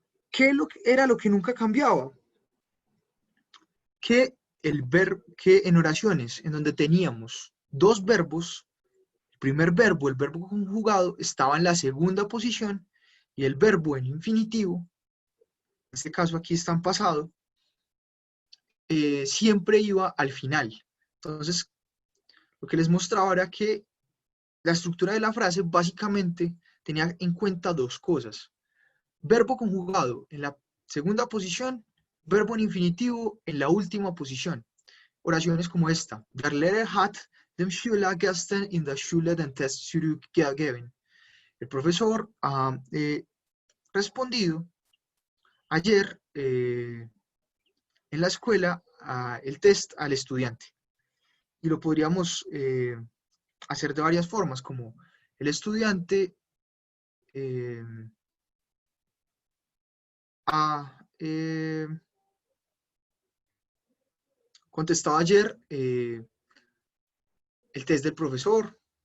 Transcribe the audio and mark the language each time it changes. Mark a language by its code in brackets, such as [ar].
[es] ¿Qué era lo que nunca cambiaba? Que en oraciones en donde teníamos dos verbos, el primer verbo, el verbo conjugado, estaba en la segunda posición y el verbo en infinitivo, en este caso aquí está en pasado, siempre iba al final. Entonces, lo que les mostraba era que la estructura de la frase básicamente tenía en cuenta dos cosas. Verbo conjugado en la segunda posición, verbo en infinitivo en la última posición. Oraciones como esta. [de] Der Lehrer hat dem Schüler gestern in der Schule den Test zurückgegeben. [es] El profesor ha respondido ayer en la escuela el test al estudiante. Y lo podríamos hacer de varias formas, como el estudiante ha contestado ayer el test del profesor.